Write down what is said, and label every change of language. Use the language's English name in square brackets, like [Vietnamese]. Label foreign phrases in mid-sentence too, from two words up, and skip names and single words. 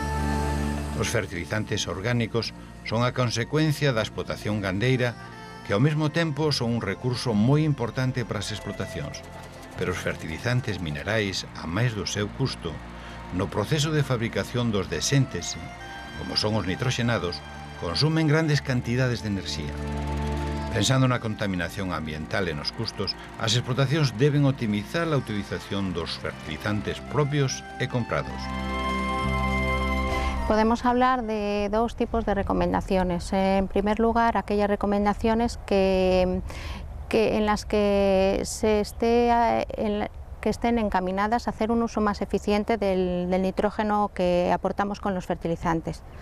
[Galician] Os fertilizantes orgánicos son a consecuencia da explotación gandeira, que ao mesmo tempo son un recurso moi importante para as explotacións, pero os fertilizantes minerais, a máis do seu custo, no proceso de fabricación dos de séntese, como son os nitroxenados, consumen grandes cantidades de enerxía. Pensando na contaminación ambiental e nos custos, as explotacións deben optimizar a utilización dos fertilizantes propios e comprados. [Spanish] Podemos hablar de dos tipos de recomendaciones. En primer lugar, aquellas recomendaciones en las que estén encaminadas a hacer un uso más eficiente del nitrógeno que aportamos con los fertilizantes.